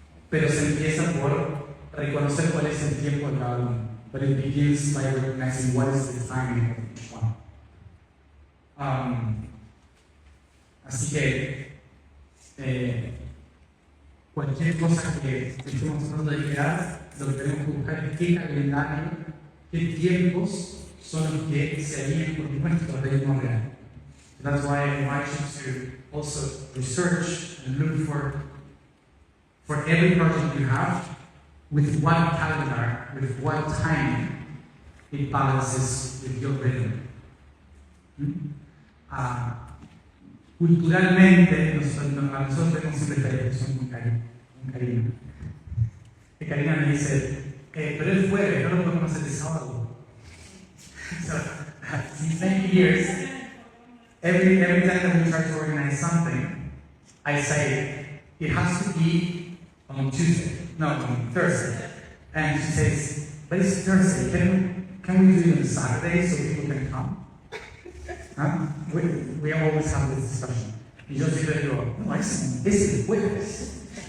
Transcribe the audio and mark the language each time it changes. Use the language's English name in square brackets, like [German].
[Spanish] Pero se empieza por reconocer cuál es el tiempo de cada uno. [English] But it begins by recognizing what is the timing of each one. [Spanish] Así que cualquier cosa que estemos tratando de llegar, lo que tenemos que buscar es qué calendario, qué tiempos son los que se alinean con nuestro ritmo real. [English] That's why I invite you to also research and look for every project you have, with what calendar, with what timing it balances with your rhythm. [Spanish] Culturalmente, nosotros tenemos siempre esta discusión con Karina. Que Karina me dice, pero el jueves, no lo podemos hacer el sábado. [English] So, since many years, every time that we try to organize something, I say, it has to be on Thursday. And she says, but it's Thursday, can we do it on Saturday so people can come? Huh? We always have this discussion. [Spanish] Y yo siempre digo, no, es el jueves.